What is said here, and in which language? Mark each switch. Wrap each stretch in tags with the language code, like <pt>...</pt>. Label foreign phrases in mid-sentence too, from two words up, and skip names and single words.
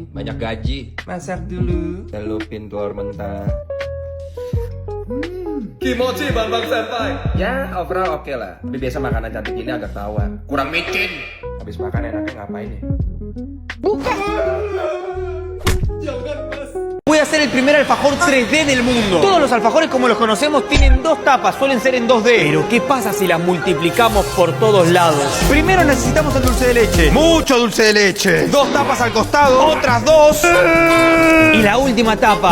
<id>Banyak gaji. Masak dulu. Celupin telur mentah.</id> <ja>Kimochi Bambang Senpai.</ja> <id>Ya, overall oke lah. Tapi biasa makanan cantik ini agak tawar. Kurang micin. Habis makan enaknya ngapain ya? Gue</id> <es>voy a hacer el primer alfajor 3D del mundo. Todos los alfajores como los conocemos tienen dos tapas, suelen ser en 2D. Pero ¿qué pasa si las multiplicamos por todos lados? Primero necesitamos el dulce de leche. Mucho dulce de leche. 2 tapas al costado, otras 2. Y la última tapa.</es>